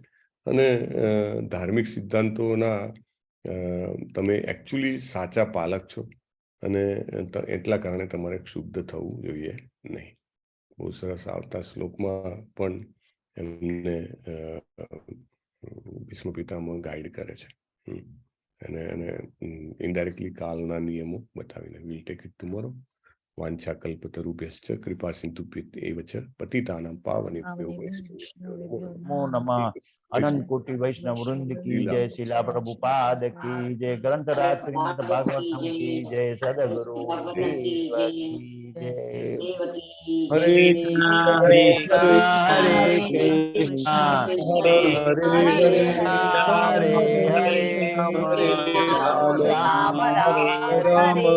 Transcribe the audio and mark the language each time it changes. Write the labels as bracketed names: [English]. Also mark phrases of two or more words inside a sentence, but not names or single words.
[Gujarati] અને ધાર્મિક સિદ્ધાંતોના તમે એકચ્યુઅલી સાચા પાલક છો અને એટલા કારણે તમારે ક્ષુબ્ધ થવું જોઈએ નહીં. બહુ સરસ આવતા શ્લોકમાં પણ એમને ભીષ્મ પિતામહ ગાઈડ કરે છે અને ઇનડાયરેક્ટલી કાલના નિયમો બતાવીને. [English] We'll take it tomorrow. [Sanskrit] વાંછા કલ્પતરુભ્યશ્ચ કૃપા સિંધુભ્યૈવ ચ પતિતાનાં પાવનેભ્યો વૈષ્ણવેભ્યો નમો નમઃ. [Hindi] अनंत कोटि वैष्णव वृंद की जय, शिला प्रभुपाद की जय, ग्रंथराज श्रीमद भागवतम की जय, सदगुरु देव की जय. [Sanskrit] હરે કૃષ્ણ હરે કૃષ્ણ હરે હરે, રામ રામ